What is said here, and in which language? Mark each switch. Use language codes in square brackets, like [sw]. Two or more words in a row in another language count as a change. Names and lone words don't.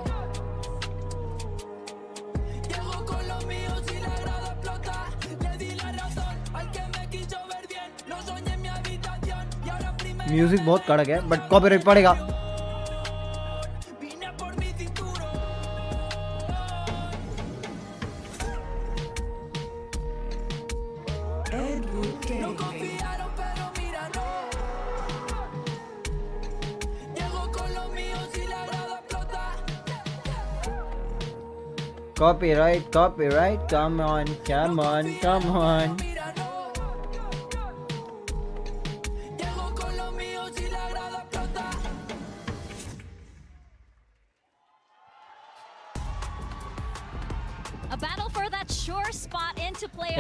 [es] Llego con los míos y la grada explota. Le di la razón al que me quiso ver bien. Lo soñé en mi habitación y ahora primero. [hi] म्यूजिक बहुत कड़क है, [en] but copyright [hi] पड़ेगा. [es] Vine por mi cinturón. No confiaron, pero míralo. Llego con los míos y la [en] Copyright. Come on. A battle for that sure spot into playoffs.